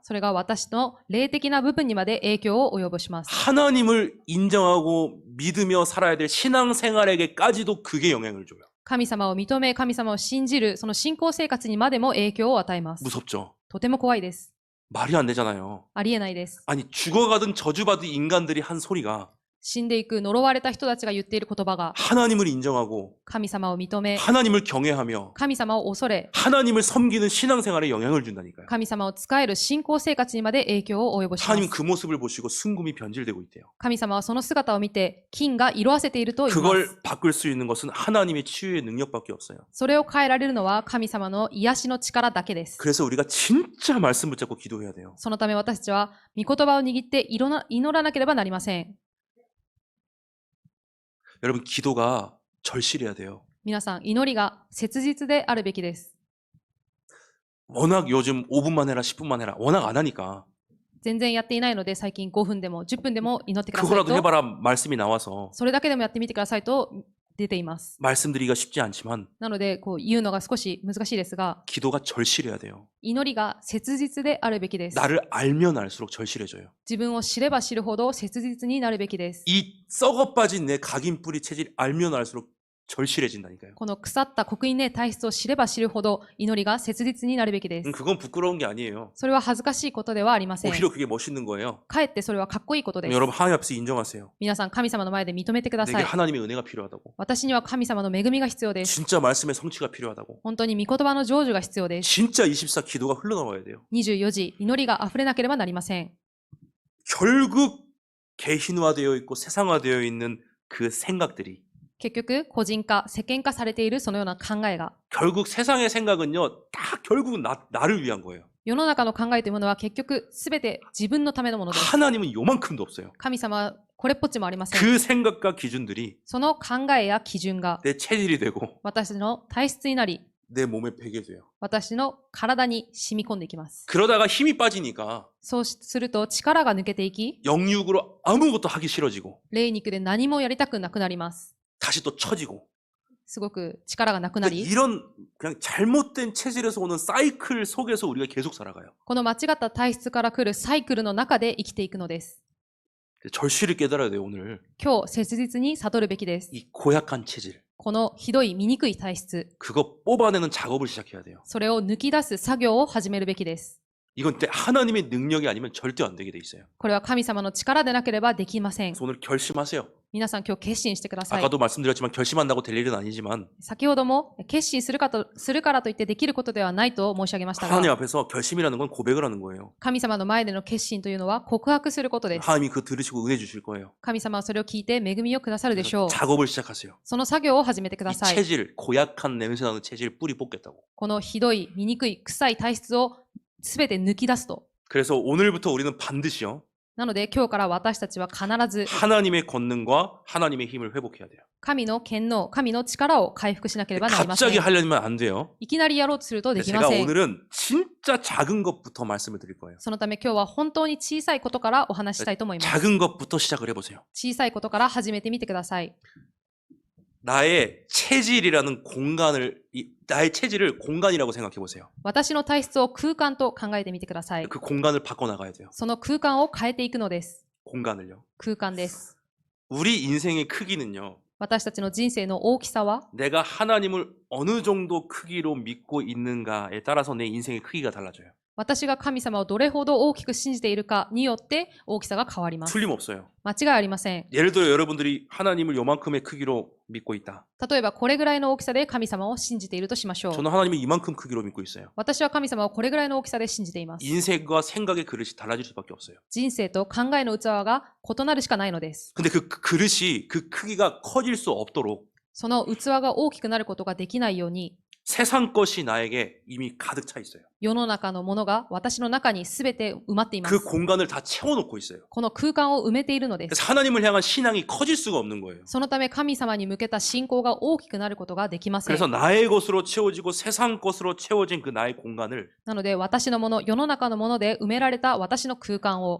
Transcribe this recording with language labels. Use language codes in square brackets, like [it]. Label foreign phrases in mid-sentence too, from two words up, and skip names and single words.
[ja] それが私の霊的な部分にまで影響を及ぼします。 [ko] 하나님을 인정하고 믿으며 살아야 될 신앙생활에게까지도 그게 영향을 줘요. [ja] 神様を認め、神様を信じる、その信仰生活にまでも影響を与えます。 [ko] 무섭죠? [ja] とても怖いです。 [ko] 말이 안 되잖아요. [ja] ありえないです。 [ko] 아니 죽어가든 저주받은 인간들이 한 소리가 [ja] 死んでいく呪われた人たちが言っている言葉が [ko] 하나님을 인정하고 [ja] 神様を認め、 [ko] 하나님을 경외하며 [ja] 神様を恐れ、 [ko] 하나님을 섬기는 신앙생활에 영향을 준다니까요. [ja] 神様を仕える信仰生活にまで影響を及ぼしま [ko] 하나님 [ja] す。 [ko] 그 모습을 보시고 순금이 변질되고 있대요. [ja] 神様はその姿を見て金が色あせていると言いま [ko] 그걸 [ja] す。 [ko] 바꿀 수 있는 것은 하나님의 치유의 능력밖에 없어요. [ja] それを変えられるのは神様の癒しの力だけです。 [ko] 그래서 우리가 진짜 말씀 붙잡고 기도해야 돼요. [ja] そのため私たちは御言葉を握って祈らなければなりません。 [ko] 여러분 기도가 절실해야 돼요. [ja] 皆さん、祈りが切実であるべきです。 [ko] 워낙 요즘 5분만 해라 10분만 해라 워낙 안 하니까 [ja] 全然やっていないので、最近5分でも10分でも祈ってください [ko] 그거라도 [ja] と、 [ko] 해봐라 말씀이 나와서 [ja] それだけでもやってみてくださいと出ています。 [ko] 말씀드리기가 쉽지 않지만 [ja] なので、言うのが少し難しいですが、 [ko] 기도가 절실해야 돼요. [ja] 祈りが切実であるべきです。 [ko] 나를 알면 알수록 절실해져요. [ja] 自分を知れば知るほど切実になるべきです。 [ko] 이 썩어 빠진 내 각인 뿌리 체질 알면 알수록 절실해진다니까요. [ja] この腐った刻印ね体質を知れば知るほど祈りが切実になるべきです。 [ko] 그건 부끄러운 게 아니에요. [ja] それは恥ずかしいことではありません。 [ko] 오히려 그게 멋있는 거예요. [ja] かえってそれはかっこいいことです。 [ko] 여러분 하나님 앞에서 인정하세요. [ja] 皆さん、神様の前で認めてくださ [ko] 내게 [ja] い。 [ko] 하나님의 은혜가 필요하다고. [ja] 私には神様の恵みが必要です。 [ko] 진짜 말씀의 성취가 필요하다고. [ja] 本当に御言葉の成就が必要です。 [ko] 진짜 24 기도가 흘러나와야 돼요. [ja] 24 時、祈りが溢れなければなりません。 [ko] 결국 개신화되어 있고 세상화되어 있는 그 생각들이 [ja] 結局、個人化、世間化されているそのような考えが、 [ko] 결국 세상의 생각은요 다 결국은 나를 위한 거예요. [ja] 世の中の考えというものは結局すべて自分のためのものです。 [ko] 하나님은 요만큼도 없어요. [ja] 神様はこれっぽっちもありません。 [ko] 그 생각과 기준들이 [ja] その考えや基準が [ko] 내 체질이 되고 [ja] 私の体質になり、 [ko] 내 몸에 배게 돼요. [ja] 私の体に染み込んでいきます。 [ko] 그러다가 힘이 빠지니까 [ja] そうすると力が抜けていき、 [ko] 영육으로 아무것도 하기 싫어지고 [ja] 霊肉で何もやりたくなくなります。 [ko] 다시 또 처지고 [ja] すごく力がなくな [ko] 그러니까 [ja] り、 [ko] 이런 그냥 잘못된 체질에서 오는 사이클 속에서 우리가 계속 살아가요. [ja] この間違った体質から来るサイクルの中で生きていくのです。 [ko] 절실히 깨달아야 돼요. 오늘 [ja] 今日切実に悟るべきです。 [ko] 이 고약한 체질 [ja] このひどい醜い体質、 [ko] 그거 뽑아내는 작업을 시작해야 돼요. [ja] それを抜き出す作業を始めるべきです。 [ko] 이건 하나님의 능력이 아니면 절대 안 되게 돼 있어요. [ja] これは神様の力でなければできません。 [ko] 그래서 오늘 결심하세요. [ja] 皆さん今日決心してください。 [ko] 아까도 말씀드렸지만 결심한다고 될 일은 아니지만 [ja] 先ほども決心するからといってできることではないと申し上げましたが、 [ko] 하나님 앞에서 결심이라는 건 고백을 하는 거예요. [ja] 神様の前での決心というのは告白することです。 [ko] 하나님이 그거 들으시고 은혜 주실 거예요. [ja] 神様はそれを聞いて恵みをくださるでしょう。 [ko] 작업을 시작하세요. [ja] その作業を始めてくだ [ko] 이 [ja] さい。 [ko] 체질, 고약한 냄새 나는 체질 뿌리 뽑겠다고. [ja] このひどい、醜い、臭い体質をすべて抜き出すと。 [ko] 그래서 오늘부터 우리는 반드시요. [ja] なので今日から私たちは必ず [ko] 하나님의 권능과 하나님의 힘을 회복해야 돼요. [ja] 神の権能、神の力を回復しなければなりません。 [ko] 갑자기 하려면 안 돼요. [ja] いきなりやろうとするとできま [ko] 제가 [ja] せん。 [ko] 오늘은 진짜 작은 것부터 말씀을 드릴 거예요. [ja] そのため今日は本当に小さいことからお話ししたいと思います。 [ko] 작은 것부터 시작을 해보세요. [ja] 小さいことから始めてみてください。 [ko] 나의 체질이라는 공간을, 나의 체질을 공간이라고 생각해 보세요. [ja] 私の体質を空間と考えてみてください。 [ko] 그 공간을 바꿔나가야 돼요. [ja] その空間を変えていくのです。 [ko] 공간을요. [ja] 空間です。 [ko] 우리 인생의 크기는요. [ja] 私たちの人生の大きさは、 [ko] 내가 하나님을 어느 정도 크기로 믿고 있는가에 따라서 내 인생의 크기가 달라져요. [ja] 私が神様をどれほど大きく信じているかによって大きさが変わります。 [ko] 틀림없어요. [ja] 間違いありません。 [ko] 예를 들어 여러분들이 하나님을 요만큼의 크기로 믿고 있다. [ja] 例えばこれぐらいの大きさで神様を信じているとしましょう。 [ko] 저는 하나님을 이만큼 크기로 믿고 있어요. [ja] 私は神様をこれぐらいの大きさで信じています。 [ko] 인생과 생각의 그릇이 달라질 수밖에 없어요. [ja] 人生と考えの器が異なるしかないのです。 [ko] 근데 그 그릇이 그 크기가 커질 수 없도록 [ja] その器が大きくなることができないように、 [ko] 세상 것이 나에게 이미 가득 차 있어요. [ja] 世の中のものが私の中に全て埋まっていま [ko] 그 [ja] す。 [ko] 공간을 다 채워놓고 있어요. [ja] この空間を埋めているのです。 [ko] 그래서 하나님을 향한 신앙이 커질 수가 없는 거예요. [ja] そのため神様に向けた信仰が大きくなることができません。 [ko] 그래서 나의 것으로 채워지고 세상 것으로 채워진 그 나의 공간을 [ja] なので私のもの、世の中のもので埋められた私の空間を